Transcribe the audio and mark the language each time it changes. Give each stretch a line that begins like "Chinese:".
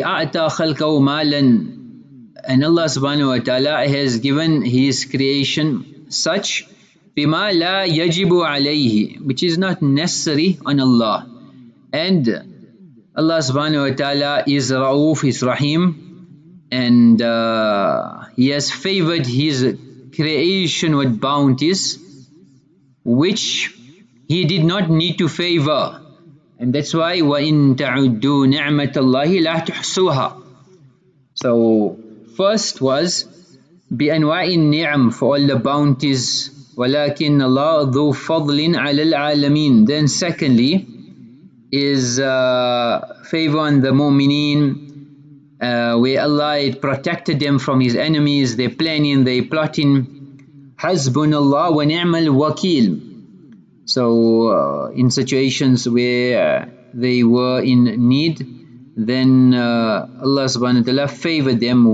Arabic: A'ta khalqahu malan.
English: And Allah subhanahu wa ta'ala has given His creation such
Arabic: bima la yajibu alayhi,
English: which is not necessary on Allah. And Allah subhanahu wa ta'ala is Ra'uf, is Rahim, and He has favored His creation with bounties which He did not need to favor. And that's why
Arabic: وَإِن تَعُدُّوا نِعْمَةَ اللَّهِ لَا تُحْصُوهَا.
English: So first was
Arabic: بِأَنْوَاءِ النِّعَمْ,
English: for all the bounties,
Arabic: وَلَكِنَّ اللَّهَ ذُو فَضْلٍ عَلَى الْعَالَمِينَ.
English: Then secondly is favor on the mu'mineen, where Allah had protected them from His enemies, their planning, their plotting.
Arabic: حَسْبُنَ اللَّهُ وَنِعْمَ الْوَكِيلُ.
English: So in situations where they were in need, then Allah subhanahu wa ta'ala favored them.